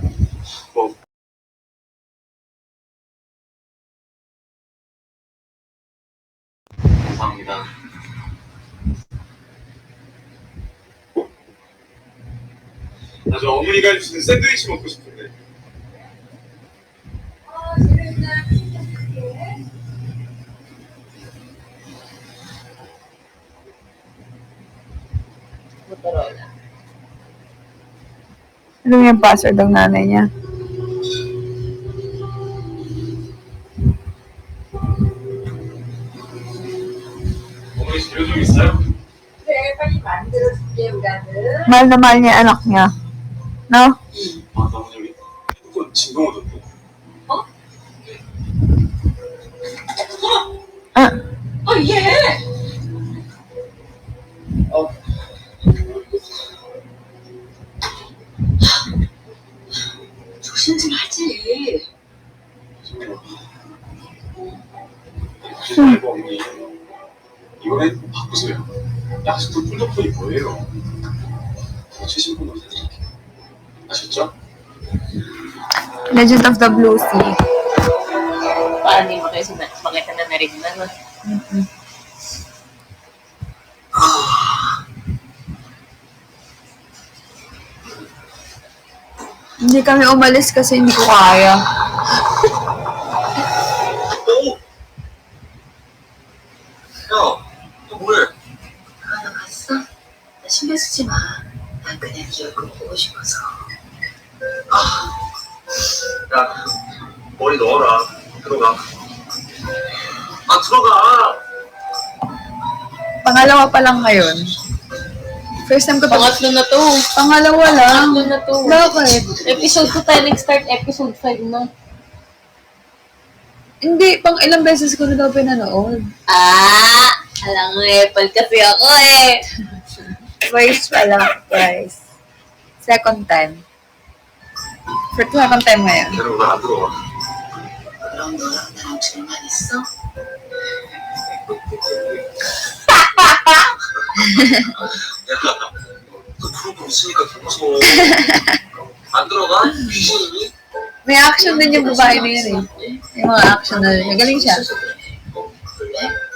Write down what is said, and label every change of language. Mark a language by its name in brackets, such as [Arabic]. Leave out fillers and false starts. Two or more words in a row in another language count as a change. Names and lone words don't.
[Korean] 뭐, 감사합니다. 아, 저 어머니가 해주시는 샌드위치 먹고 싶은데. Motorola. [Filipino] Alam yung password ng nanay niya. [Korean] 어머니 재료 좀 있어요? [Filipino] Mahal na mahal niya yung anak niya. No? [Korean] 아, 너무 저기 핸드폰 진동 오던데. Ah, 얘! 조심 좀 하지. 그러지 말고 어머니. 이번 핸드폰 바꾸세요. 약속도 폴더폰이 뭐예요? 더 최신 번호 사드릴게요. 아셨죠? [Filipino] Legend of the Blue Sea. Paano yung makita na narinig na, no? Hindi kami umalis kasi hindi ko kaya. [Korean] 야, 너 뭐해? 너 갔어? 나 신경 쓰지 마. 난 그냥 네 얼굴 보고 싶어서. 야, 머리 넣어라. 들어가. 아, 들어가. [Filipino] Pangalawa pa lang ngayon. [English] First time [Filipino] ko to. Pangatlo na to. Pangalawa lang. Pangatlo na to. Bakit? Episode 2 tayo nag-start, episode 5 na. Hindi, pang ilang beses ko na daw pinanood. Alam mo, Apple kasi ako eh. First pa lang, guys. [English] Second time. For second time ngayon. [Korean] 걔는 오늘 안 들어와. 그럼 너랑 나랑 둘만 있어? 야, 너 그런 거 있으니까 더 무서워. 안 들어가? 귀신이니? [Filipino] May action din yung babae na yun eh. Yung mga action na magaling siya. [Korean] 그래?